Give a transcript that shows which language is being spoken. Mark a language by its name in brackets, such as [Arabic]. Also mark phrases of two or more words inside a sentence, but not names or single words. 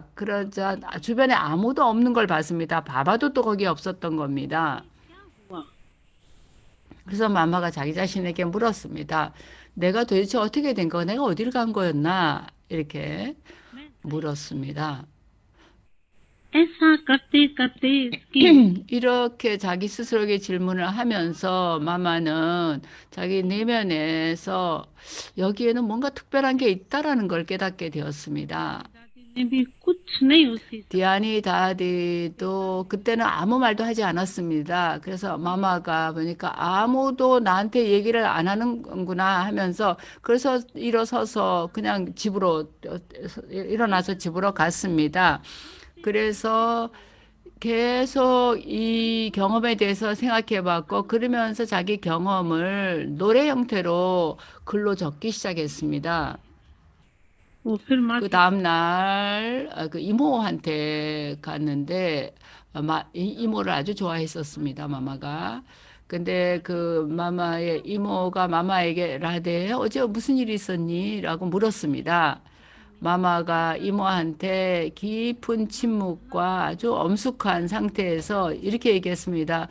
[Korean] 그러자 주변에 아무도 없는 걸 봤습니다. 바바도 또 거기 없었던 겁니다. [Hindi] हुआ [Korean] 그래서 마마가 자기 자신에게 물었습니다. 내가 도대체 어떻게 된 거야? 내가 어디를 간 거였나? 이렇게 물었습니다. [Hindi] ऐसा करते करते उसकी [Korean] 이렇게 자기 스스로에게 질문을 하면서 마마는 자기 내면에서 여기에는 뭔가 특별한 게 있다라는 걸 깨닫게 되었습니다. [Hindi] ने भी कुछ नहीं उसी [Korean] 디아니 다디도 그때는 아무 말도 하지 않았습니다. 그래서 마마가 보니까 아무도 나한테 얘기를 안 하는구나 하면서 그래서 일어서서 그냥 일어나서 집으로 갔습니다. 그래서 계속 이 경험에 대해서 생각해 봤고 그러면서 자기 경험을 노래 형태로 글로 적기 시작했습니다. [Hindi] वो फिर माँ [Korean] 그 다음 날 그 이모한테 갔는데 이모를 아주 좋아했었습니다, 마마가. 근데 그 마마의 이모가 마마에게 라데 어제 무슨 일이 있었니? 라고 물었습니다. 마마가 이모한테 깊은 침묵과 아주 엄숙한 상태에서 이렇게 얘기했습니다.